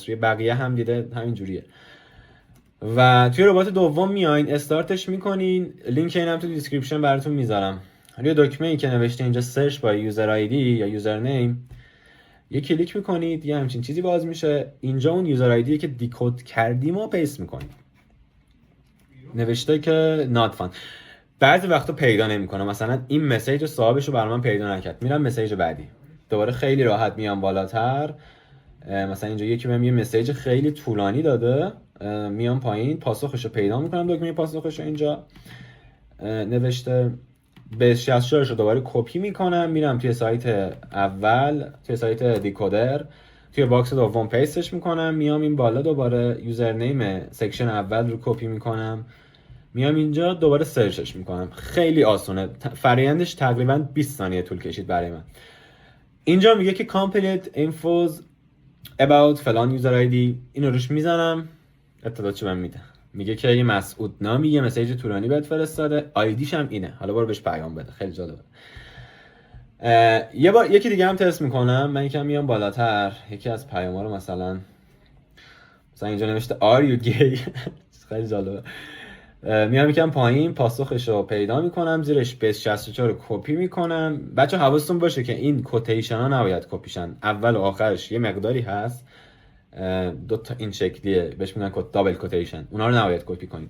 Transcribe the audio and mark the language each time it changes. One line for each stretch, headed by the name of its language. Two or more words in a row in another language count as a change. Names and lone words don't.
Persian: روی بقیه هم دیده همین جوریه. و توی ربات دوم میاین استارتش میکنین. لینک اینم تو دیسکریپشن براتون میذارم. روی دکمه ای که نوشته اینجا سرچ با یوزر آیدی یا یوزر نیم یه کلیک میکنید، یه همچین چیزی باز میشه. اینجا اون یوزر آیدی که دیکود کردیم و پیست میکنید. نوشته که
English: not found.
Persian: بعضی وقتا پیدا نمیکنه، مثلا این مسیج صاحبش رو برای من پیدا نکرد، میرم مسیج بعدی. دوباره خیلی راحت میام بالاتر. مثلا اینجا یکی بهم یه مسیج خیلی طولانی داده، میام پایین پاسخش رو پیدا میکنم. دکمه پاسخش رو اینجا نوشته به 64 رو دوباره کپی میکنم، میرم توی سایت اول، توی سایت دیکودر، توی باکس دوم پیستش میکنم، میام این بالا دوباره یوزرنیم سکشن اول رو کپی میکنم، میام اینجا دوباره سرچش میکنم. خیلی آسونه، فرآیندش تقریبا 20 ثانیه طول کشید برای من. اینجا میگه که
English: complete infos about
Persian: فلان یوزر آیدی، اینو روش میزنم، اطلاعاتش بهم میده. میگه که یه مسعود نامی یه مسیج طولانی بهت فرستاده، آیدیش هم اینه، حالا برو بهش پیام بده. خیلی جالبه. یکی دیگه هم تست میکنم. من یکم میام بالاتر، یکی از پیام‌ها رو مثلا اینجا نوشته
English: are you gay.
Persian: خیلی جالبه. میام یکم پایین پاسخش رو پیدا میکنم، زیرش بیس 64 رو کپی میکنم. بچه حواستون باشه که این کوتیشن ها نباید کپیشن، اول و آخرش یه مقداری هست، دو تا این شکلیه، بهش میگن دابل کوتیشن، اونا رو نباید کپی کنید.